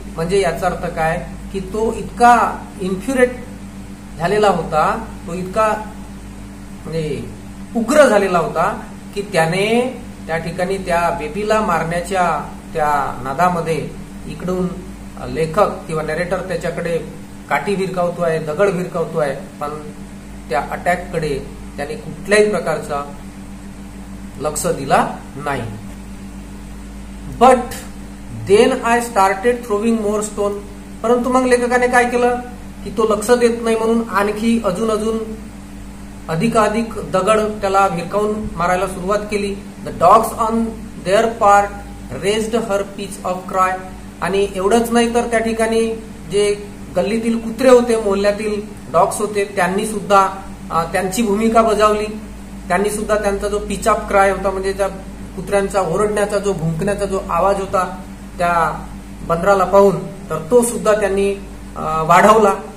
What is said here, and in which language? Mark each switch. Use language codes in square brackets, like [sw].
[mr] म्हणजे याचा अर्थ काय की तो इतका इन्फ्युरेट झालेला होता, तो इतका म्हणजे उग्र झालेला होता की त्याने त्या ठिकाणी त्या बेबीला मारण्याच्या त्या नादामध्ये इकडून लेखक किंवा नॅरेटर त्याच्याकडे काठी भिरकावतोय, दगड भिरकावतोय, पण त्या अटॅककडे त्याने कुठल्याही प्रकारचा लक्ष दिला नाही. [en] But then I started throwing more stone. [mr] परंतु मग लेखकाने काय केलं की तो लक्ष देत नाही म्हणून आणखी अजून अधिकाधिक दगड त्याला भिरकावून मारायला सुरुवात केली. [en] The dogs on their part raised her pitch of cry. [mr] आणि एवढंच नाही तर त्या ठिकाणी जे गल्लीतील कुत्रे होते, मोहल्ल्यातील डॉग्स होते, त्यांनी सुद्धा त्यांची भूमिका बजावली. त्यांनी सुद्धा त्यांचा जो [en] pitch of cry [mr] होता म्हणजे त्या कुत्र्यांचा ओरडण्याचा जो भुंकण्याचा जो आवाज होता त्या बंदराला पाहून, तर तो सुद्धा त्यांनी वाढवला.